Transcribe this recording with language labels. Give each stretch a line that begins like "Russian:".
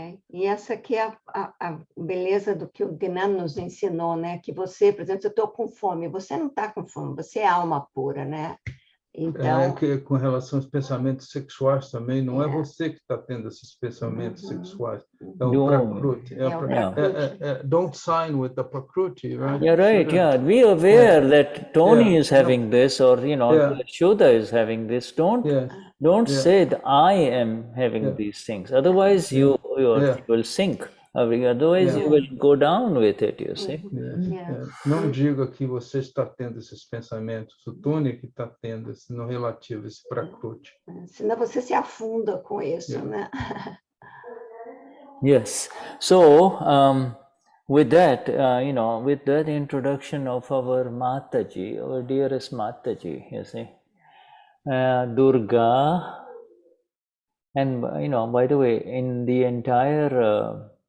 Portuguese: E essa aqui é a beleza do que o Gnan nos ensinou, né? Que você, por exemplo, eu estou com fome. Você não está com fome, você é alma pura, né? Então, que com relação aos pensamentos sexuais também, não é você que está tendo esses pensamentos sexuais, é o Prakriti.
English: Don't sign with the Prakriti, right? Yeah, right. Be aware that Tony is having this, or Shuddha is having this. Don't say that I am having these things. Otherwise, you will sink. Otherwise, you will go down with it, you see.
Portuguese: Não diga que você está tendo esses pensamentos. O Tony que está tendo esse no relativo, esse Prakriti. Senão você se afunda com isso, né?
English: Yes. So, with that, with that introduction of our Mataji, our dearest Mataji, you see, Durga, and by the way, in the entire